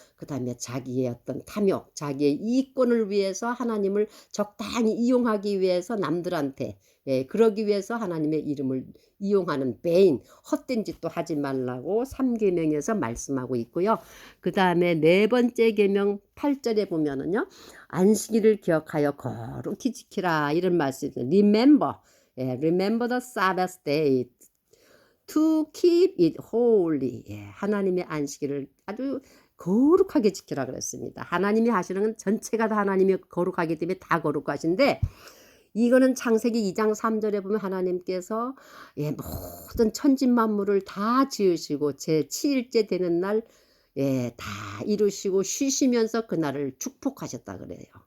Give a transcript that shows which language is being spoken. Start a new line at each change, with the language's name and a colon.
Korean: 그 다음에 자기의 어떤 탐욕, 자기의 이익권을 위해서 하나님을 적당히 이용하기 위해서 남들한테 그러기 위해서 하나님의 이름을 이용하는 배인, 헛된 짓도 하지 말라고 3계명에서 말씀하고 있고요. 그 다음에 네 번째 계명 8절에 보면은요. 안식일을 기억하여 거룩히 지키라 이런 말씀이 있어요.
English: Remember the Sabbath day to keep it holy.
Korean: 하나님의 안식일을 아주 거룩하게 지키라 그랬습니다. 하나님이 하시는 건 전체가 다 하나님이 거룩하기 때문에 다 거룩하신데 이거는 창세기 2장 3절에 보면 하나님께서 모든 천지만물을 다 지으시고 제 7일째 되는 날 다 이루시고 쉬시면서 그날을 축복하셨다 그래요.